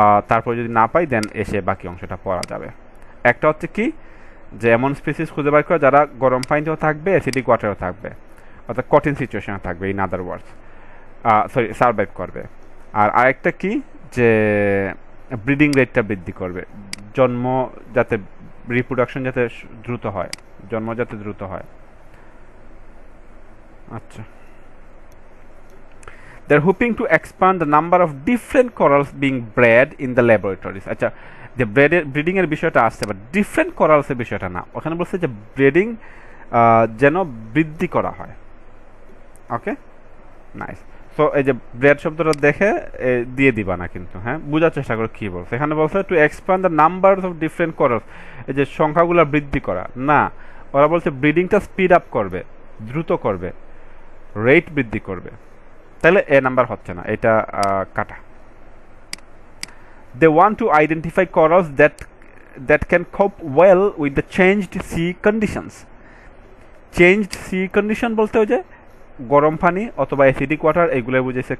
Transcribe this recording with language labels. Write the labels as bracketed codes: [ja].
[bn] তারপর যদি না পাই দেন এসে বাকি অংশটা পড়া যাবে। একটা হচ্ছে কি যে এমন স্পিসিস খুঁজে বের করা যারা গরম পানিতেও থাকবে, অ্যাসিডিক ওয়াটারেও থাকবে, অর্থাৎ কঠিন সিচুয়েশনে থাকবে, [en] in other words [bn] সার্ভাইভ করবে। আর আরেকটা কি যে ব্রিডিং রেটটা বৃদ্ধি করবে, জন্ম যাতে রিপ্রোডাকশন যাতে দ্রুত হয়, জন্ম যাতে দ্রুত হয়। [en] আচ্ছা, they're hoping to expand the number of different corals being bred in the laboratories. [bn] আচ্ছা, যে ব্রিডিং এর বিষয়টা আসছে, বাট ডিফারেন্ট কোরালস এর বিষয়টা না, ওখানে বলছে যে ব্রিডিং যেন বৃদ্ধি করা হয়। ওকে, নাইস। সো এই যে ব্রেড শব্দটা দেখে দিয়ে দিবা না কিন্তু, হ্যাঁ বোঝার চেষ্টা করো কি বলছে। এখানে বলছে [en] to expand the numbers of different corals, [bn] এই যে সংখ্যাগুলো বৃদ্ধি করা না, ওরা বলছে ব্রিডিংটা স্পিড আপ করবে, দ্রুত করবে, রেট বৃদ্ধি করবে। তাহলে এ নাম্বার হচ্ছে না, এটা কাটা। [en] They want to identify corals that can cope well with the changed sea conditions. [bn] Changed sea condition বলতে ওই যে গরম পানি অথবা অ্যাসিডিক ওয়াটার, এগুলো বুঝেছে।